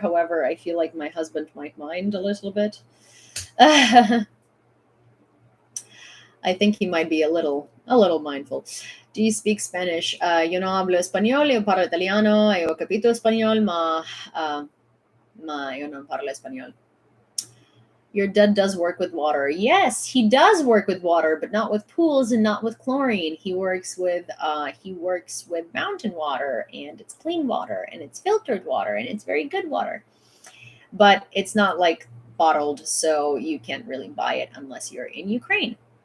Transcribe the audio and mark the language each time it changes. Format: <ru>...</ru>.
<en>However, I feel like my husband might mind a little bit. I think he might be a little mindful. Do you speak Spanish?</en> <es>Yo no hablo español,</es> <it>yo parlo italiano, yo capito</it> <es>español,</es> <it>ma yo no parlo</it> <es>español.</es> <en>Your dad does work with water. Yes, he does work with water, but not with pools and not with chlorine. He works with mountain water, and it's clean water, and it's filtered water, and it's very good water. But it's not like bottled, so you can't really buy it unless you're in Ukraine.</en>